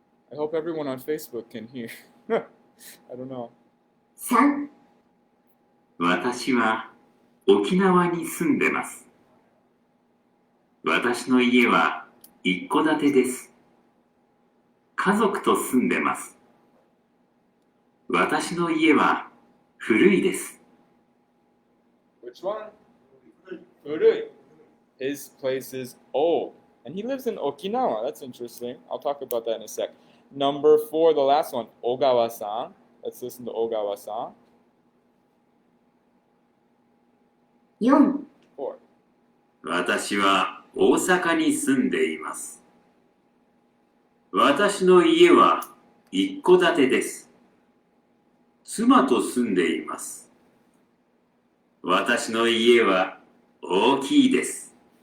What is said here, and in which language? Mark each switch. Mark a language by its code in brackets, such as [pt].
[en] I hope everyone on Facebook can hear. I don't know. [ja] 3、私は沖縄に住んでます。私の家は一戸建てです。家族と住んでます。私の家は古いです。 [en] Which one? Furui. His place is old. And he lives in Okinawa. That's interesting. I'll talk about that in a sec. Number 4, the last one. Ogawa-san. Let's listen to Ogawa-san. [ja] 4、 [en] 4. [ja] 私は大阪に住んでいます。私の家は一戸建てです。妻と住んでいます。私の家は大きいです。